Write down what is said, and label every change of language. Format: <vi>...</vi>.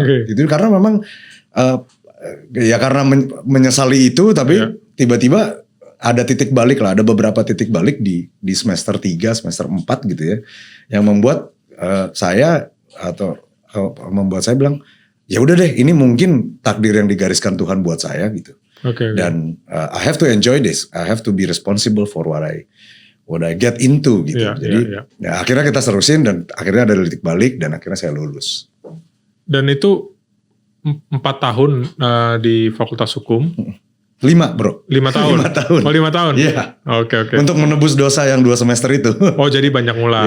<id>Itu karena memang ya karena menyesali itu tapi tiba-tiba ada titik balik lah, ada beberapa titik balik di semester 3, semester 4 gitu ya. Yang membuat saya membuat saya bilang, ya udah deh ini mungkin takdir yang digariskan Tuhan buat saya gitu.</id> <en>Dan I have to enjoy this. I have to be responsible for what I get into gitu.</en> <id>Jadi ya akhirnya kita serusin dan akhirnya ada titik balik dan akhirnya saya lulus. Dan itu 4 tahun di Fakultas Hukum. 5 bro. 5 tahun? 5 tahun. Oh 5 tahun? Iya. Oke. Untuk menebus dosa yang 2 semester itu. Oh jadi banyak ngulang.</id>